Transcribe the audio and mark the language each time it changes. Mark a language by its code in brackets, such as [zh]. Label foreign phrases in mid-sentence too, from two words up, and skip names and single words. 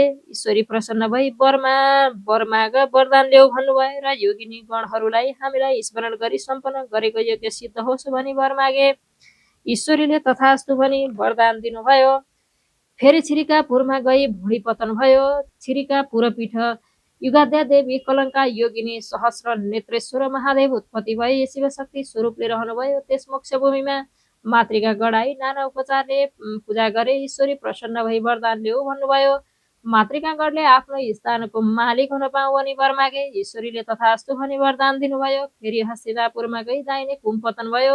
[ne] ईश्वरी प्रसन्न भई वर माग वरदान ल्याऊ भन्नुभयो र योगिनी गणहरूलाई हामीलाई स्मरण गरी सम्पन्न गरेको यज्ञ सिद्ध होस् भनी वर मागे। ईश्वरीले तथास्तु भनी वरदान दिनुभयो। फेरि छिरिकापुरमा गई भुँडी पतन भयो। छिरिकापुर पीठ युगाध्या देवी कलङ्का योगिनी सहस्र नेत्रेश्वर महादेव उत्पत्ति भई शिवशक्ति स्वरूपले रहनुभयो। त्यस मोक्ष भूमिमा मातृका गढाई नाना उपचारले पूजा गरे। ईश्वरी प्रसन्न भई वरदान ल्याऊ भन्नुभयो। मातृका गढले आफ्नो स्थानको मालिक हुन पाऊ भनी वर मागे। ईश्वरीले तथास्तु भनी वरदान दिनुभयो। फेरि हस्तिनापुरमा गई दाहिने कुम पतन भयो।